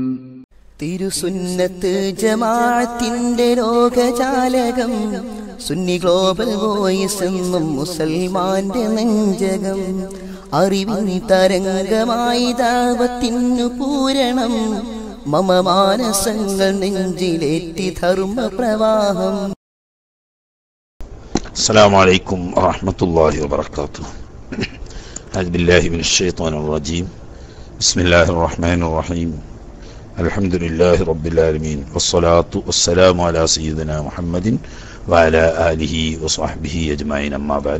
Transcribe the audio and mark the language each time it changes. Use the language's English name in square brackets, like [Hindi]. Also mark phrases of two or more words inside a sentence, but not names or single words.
[Malayalam] തിരുസുന്നത്ത് ജമാഅത്തിന്റെ ലോകജാലകം, സുന്നി ഗ്ലോബൽ വോയിസ് എന്നും മുസൽമാന്റെ നെഞ്ചകം. അറിവിൻ തരംഗമായി ദഅവത്തിനു പൂരണം, മമ മാനസങ്ങൾ നെഞ്ചിലേറ്റി ധർമ്മ പ്രവാഹം. [Arabic] السلام عليكم ورحمة الله وبركاته. أعوذ بالله من الشيطان الرجيم. بسم الله الرحمن الرحيم. الحمد لله رب العالمين، والصلاة والسلام على سيدنا محمد وعلى آله وصحبه أجمعين، أما بعد.